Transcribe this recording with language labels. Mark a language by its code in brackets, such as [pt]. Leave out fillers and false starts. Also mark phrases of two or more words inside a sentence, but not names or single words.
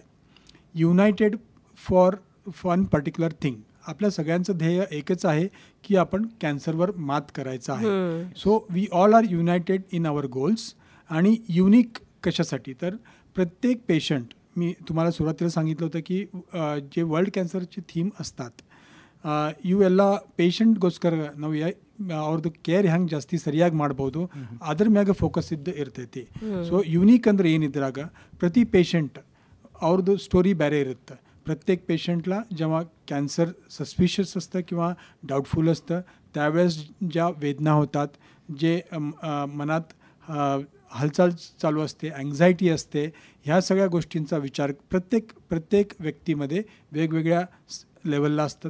[en] United for one particular thing. [mr] आपल्या सगळ्यांचं ध्येय एकच आहे की आपण कॅन्सरवर मात करायचं आहे. [en] So we all are united in our goals. [mr] आणि युनिक कशासाठी? तर प्रत्येक पेशंट, मी तुम्हाला सुरुवातीला सांगितलं होतं की जे वर्ल्ड कॅन्सरची ಥೀಮ್ असतात [kn] ಇವೆಲ್ಲ ಪೇಷಂಟ್ಗೋಸ್ಕರ ನಾವು ಅವ್ರದ್ದು ಕೇರ್ ಹೆಂಗೆ ಜಾಸ್ತಿ ಸರಿಯಾಗಿ ಮಾಡ್ಬೋದು ಅದ್ರ ಮ್ಯಾಗ ಫೋಕಸ್ ಇರ್ತೈತಿ. ಸೊ ಯುನೀಕ್ ಅಂದ್ರೆ ಏನಿದ್ರಾಗ ಪ್ರತಿ ಪೇಷಂಟ್ ಅವ್ರದ್ದು स्टोरी ಬೇರೆ ಇರುತ್ತೆ. [mr] प्रत्येक पेशंटला जेव्हा [en] cancer suspicious [mr] असतं किंवा डाऊटफुल असतं त्यावेळेस ज्या वेदना होतात, जे मनात हालचाल चालू असते, अँग्झायटी असते, ह्या सगळ्या गोष्टींचा विचार प्रत्येक व्यक्तीमध्ये वेगवेगळ्या लेवलला असतात.